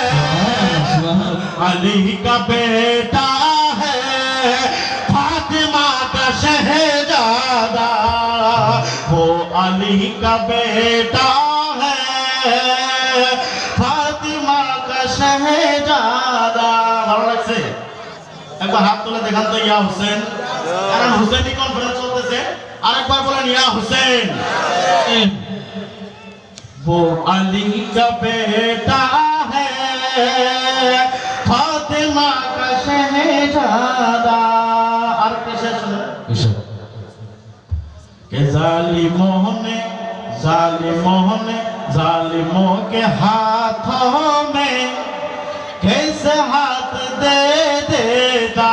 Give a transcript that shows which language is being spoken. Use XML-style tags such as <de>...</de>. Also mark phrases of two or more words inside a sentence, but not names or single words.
<ur>علی کا بیٹا ہے فاطمہ کا شہزادہ. وہ علی کا بیٹا ہے فاطمہ کا شہزادہ. سے ایک بار ہاتھ</ur> <bn>তুলে দেখান তো ইয়া হোসেন. কারণ হোসেনই কনফারেন্স চলতেছে. আরেকবার বলেন ইয়া হোসেন.</bn> <ur>وہ علی کا بیٹا ہے فاطمہ کا شہزادہ. اور کیسے سنو کہ ظالموں کے ہاتھوں میں کیسے ہاتھ دے دیتا.</ur>